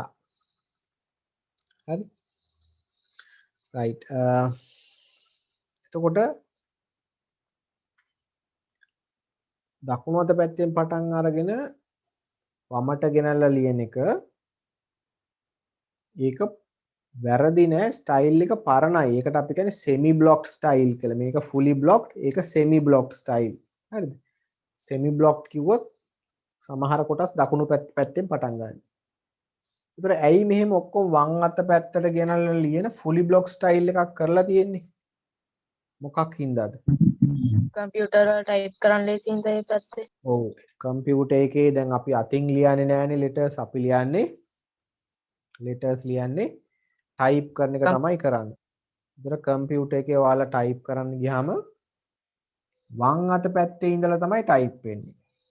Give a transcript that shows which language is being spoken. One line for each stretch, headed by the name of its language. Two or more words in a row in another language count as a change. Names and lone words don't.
Sinhala: හරි. right එතකොට දකුණු අත පැත්තෙන් පටන් අරගෙන වමට ගෙනල්ලා ලියන එක ඒක වැරදි නෑ. ස්ටයිල් එක පරණයි. ඒකට අපි කියන්නේ
English: semi blocked style
Sinhala: කියලා. මේක
English: fully blocked,
Sinhala: ඒක
English: semi blocked style.
Sinhala: හරිද?
English: semi blocked
Sinhala: කිව්වොත් සමහර කොටස් දකුණු පැත්තෙන් පටන් ගන්න. ඒතර ඇයි මෙහෙම ඔක්කොම වම් අත පැත්තට ගෙනල්ලා ලියන
English: fully blocked style
Sinhala: එකක් කරලා තියෙන්නේ? මොකක් හින්දාද? කම්පියුටර් වල ටයිප් කරන්න ලේසි හින්දා ඒ පැත්තේ. ඔව්. කම්පියුටර් එකේ දැන් අපි අතින් ලියන්නේ නෑනේ letters. අපි ලියන්නේ letters ලියන්නේ ටයිප් කරන එක තමයි කරන්නේ. ඒතර කම්පියුටර් එකේ ඔයාලා ටයිප් කරන්න ගියාම වම් අත පැත්තේ ඉඳලා තමයි ටයිප් වෙන්නේ.